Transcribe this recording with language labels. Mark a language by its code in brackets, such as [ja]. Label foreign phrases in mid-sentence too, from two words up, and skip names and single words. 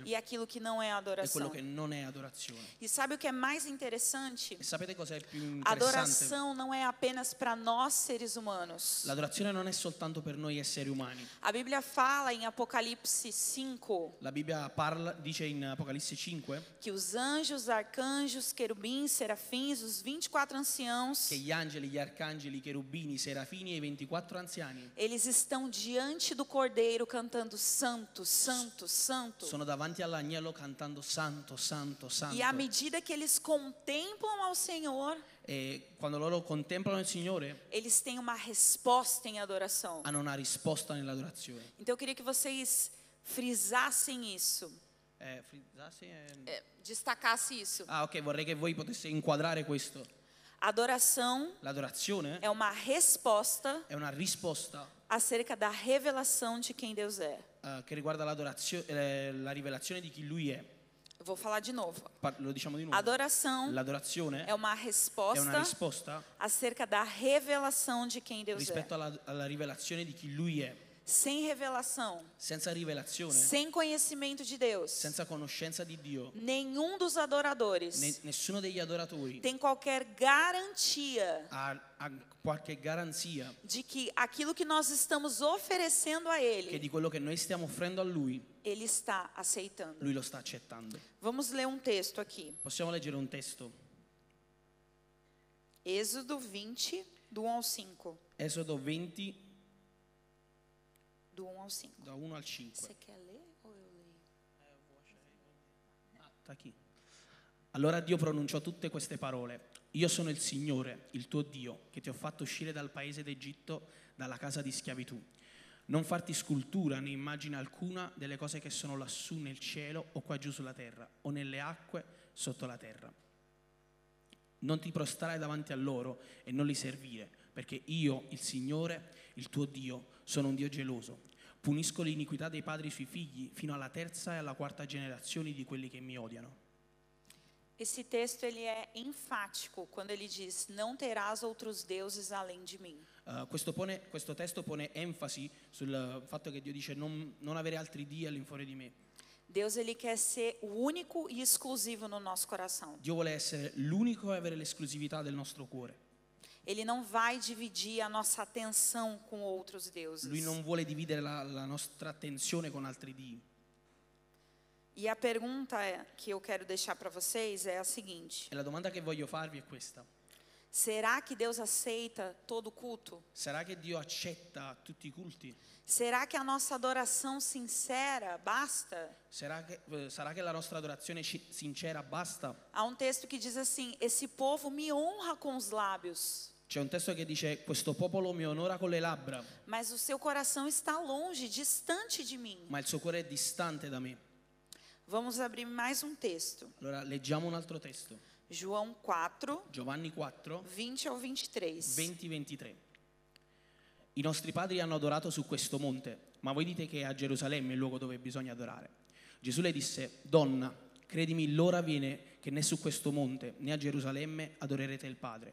[pt] e aquilo que não é [it] e quello [pt] adoração. [it] che non è adorazione. [pt] E sabe o que é mais interessante? [it] E sapete cosa è più interessante? [pt] Adoração não é apenas para nós seres humanos. [it] L'adorazione non è soltanto per noi esseri umani. [pt] A Bíblia fala em Apocalipse 5 [it] La Bibbia dice in Apocalisse 5 [pt] que os anjos, arcanjos, querubins, serafins, os 24 anciãos, [it] che gli angeli, gli arcangeli, i cherubini, i serafini e i 24 anziani [pt] eles estão diante do Cordeiro cantando Santo, Santo, Santo. [it] sono davanti all'agnello cantando Santo, Santo, Santo. [pt] E à medida que eles contemplam ao Senhor, [it] E quando loro contemplano il Signore [pt] eles têm uma resposta em adoração. [it] hanno una risposta nell'adorazione. [pt] Então eu queria que vocês frisassem isso, destacasse isso. [it] Ah, ok, vorrei che voi poteste inquadrare questo. [pt] Adoração [it] L'adorazione [pt] é uma resposta [it] è una risposta [pt] acerca da revelação de quem Deus é. [it] che riguarda l'adorazione, la rivelazione di chi Lui è. [pt] Eu vou falar de novo. [it] Lo diciamo di nuovo. [pt] Adoração [it] L'adorazione [pt] é uma [it] è una [pt] resposta [it] risposta [pt] acerca da revelação de quem Deus é. [it] rispetto alla rivelazione di chi Lui è. [pt] Sem revelação, [it] Senza rivelazione, [pt] sem conhecimento de Deus, [it] senza conoscenza di Dio, [pt] nenhum dos adoradores [it] nessuno degli adoratori [pt] tem qualquer garantia [it] ha qualche garanzia [pt] de que aquilo que nós estamos oferecendo a [it] che [pt] Ele, [it] di quello che noi stiamo offrendo a Lui, [pt] Ele está aceitando. [it] Lui lo sta accettando. [pt] Vamos ler um texto aqui. [it] Possiamo leggere un testo. [pt] Êxodo 20, do 1 ao 5. [it] Esodo 20, [pt] Do 1 ao 5. [it] da 1 al 5. [pt] Você quer ler ou eu leio? [it] Sta qui. Allora Dio pronunciò tutte queste parole. Io sono il Signore, il tuo Dio, che ti ho fatto uscire dal paese d'Egitto, dalla casa di schiavitù. Non farti scultura né immagine alcuna delle cose che sono lassù nel cielo o qua giù sulla terra o nelle acque sotto la terra. Non ti prostrare davanti a loro e non li servire, perché io, il Signore, il tuo Dio, sono un Dio geloso. Punisco l'iniquità dei padri sui figli fino alla terza e alla quarta generazione di quelli che mi odiano. [pt] Esse texto ele é enfático quando ele diz: não terás outros deuses além de mim. [it] Questo testo pone enfasi sul fatto che Dio dice non avere altri Dio all'infuori di me. [pt] Deus ele quer ser o único e exclusivo no nosso coração. [it] Dio vuole essere l'unico e avere l'esclusività del nostro cuore. [pt] Ele não vai dividir a nossa atenção com outros deuses. [it] Lui non vuole dividere la nostra attenzione con altri Dii. [pt] E a pergunta que eu quero deixar para vocês é a seguinte: [it] E la domanda che voglio farvi è questa. [pt] será que Deus aceita todo culto? [it] Sarà che Dio accetta tutti i culti? [pt] Será que a nossa adoração sincera basta? [it] Sarà che la nostra adorazione sincera basta? [pt] Há um texto que diz assim: esse povo me honra com os lábios, [it] C'è un testo che dice questo popolo mi onora con le labbra, [pt] mas o seu coração está longe, distante de mim. [it] ma il suo cuore è distante da me. [pt] Vamos abrir mais um texto. [it] Allora leggiamo un altro testo. [pt] João 4, [it] Giovanni 4, [pt] 20 ao 23. [it] 20-23. I nostri padri hanno adorato su questo monte, ma voi dite che è a Gerusalemme il luogo dove bisogna adorare. Gesù le disse: Donna, credimi, l'ora viene che né su questo monte né a Gerusalemme adorerete il Padre.